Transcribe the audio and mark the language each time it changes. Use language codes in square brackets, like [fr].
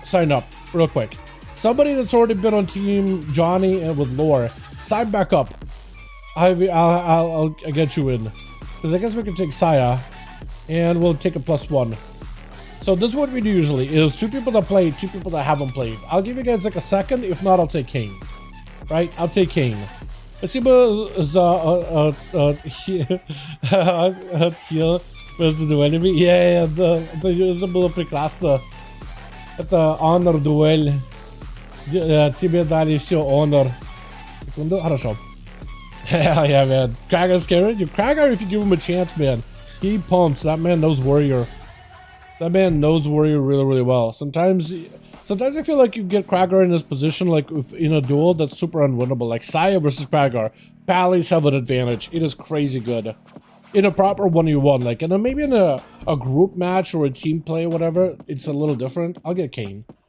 [en] Sign up real quick. Somebody that's already been on team Johnny and with Lore. Sign back up. I'll get you in. Because I guess we can take Saya, and we'll take a +1. So this is what we do usually, is 2 people that played, 2 people that haven't played. I'll give you guys like a second. If not, I'll take Kane. Right? I'll take Kane. [ru] Спасибо за между дуэлями. Это было прекрасно. Это honor дуэль. Тебе дали все honor. Секунду, хорошо. [en] Hell yeah, man. Krager's scary. Krager, if you give him a chance, man, he pumps. That man knows warrior. That man knows warrior really, really well. Sometimes I feel like you get Krager in this position, like in a duel that's super unwinnable, like Saya versus Krager. Pallies have an advantage. It is crazy good. In a proper 1v1, like, and then maybe in a group match or a team play or whatever, it's a little different. I'll get Kane.